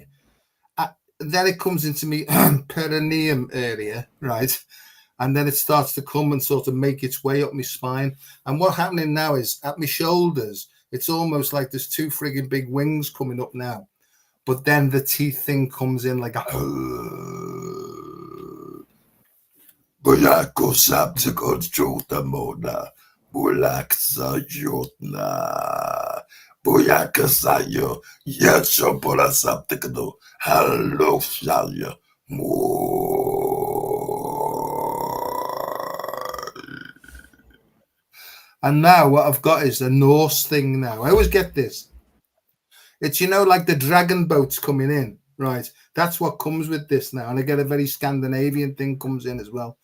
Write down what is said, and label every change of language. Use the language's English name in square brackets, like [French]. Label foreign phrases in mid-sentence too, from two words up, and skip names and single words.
[English] Then it comes into my perineum area, right? And then it starts to come and sort of make its way up my spine. And what's happening now is at my shoulders, it's almost like there's 2 frigging big wings coming up now. But then the teeth thing comes in like a... Bulako saptikot jotamona, bulak sayotna, buyaka sayo, yetsopola saptikado, hello shaya, And now what I've got is a Norse thing now. I always get this. It's, like the dragon boats coming in, right? That's what comes with this now. And I get a very Scandinavian thing comes in as well.